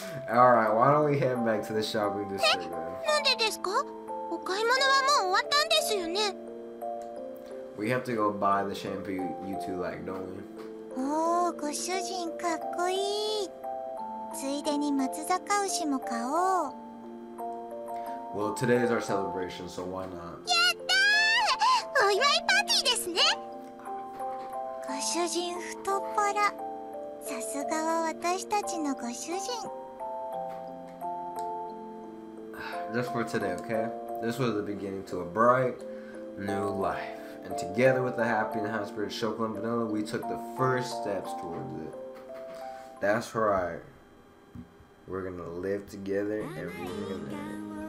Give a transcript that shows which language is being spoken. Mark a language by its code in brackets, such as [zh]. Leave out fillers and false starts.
[en] Alright, why don't we head back to the shopping district then? [ja] なんでですか？お買い物はもう終わったんですよね。 [en] We have to go buy the shampoo you two like, don't we? [ja] おー、ご主人かっこいい。ついでに松阪牛も買おう。 Well, today is our celebration, so why not? やったー！お祝いパーティーですね。ご主人太っ腹。さすがは私たちのご主人。 [en] Just for today, okay? This was the beginning to a bright new life. And together with the happy and high-spirited chocolate and vanilla, we took the first steps towards it. That's right. We're gonna live together and we're gonna...